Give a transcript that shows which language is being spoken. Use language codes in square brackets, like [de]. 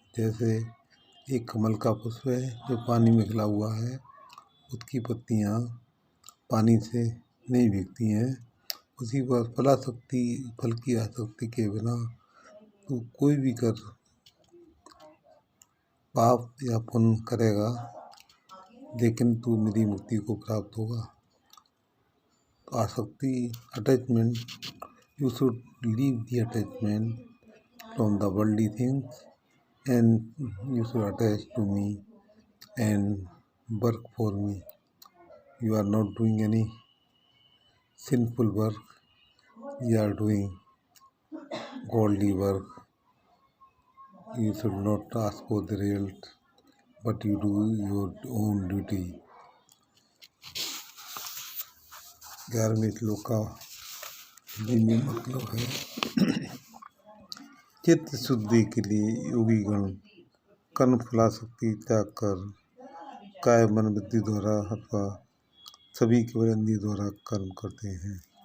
[hi] जैसे एक कमल का पुष्प है जो पानी में खिला हुआ है, उसकी पत्तियाँ पानी से नहीं भीगती हैं, उसी पर फल की आसक्ति के बिना तू कोई भी कर पाप या पुण्य करेगा, लेकिन तू निधि मुक्ति को प्राप्त होगा। [en] तो आसक्ति, attachment, you should leave the attachment from the worldly things and you should attach to me and work for me. You are not doing any sinful work, you are doing godly work. You should not ask for the result, but you do your own duty. [hi] 11वें श्लोक का हिंदी में मतलब है, चित्त शुद्धि के लिए योगी गण कर्म फलाशक्ति त्याग कर काय मन बुद्धि द्वारा अथवा सभी केवल इंद्रिय द्वारा कर्म करते हैं।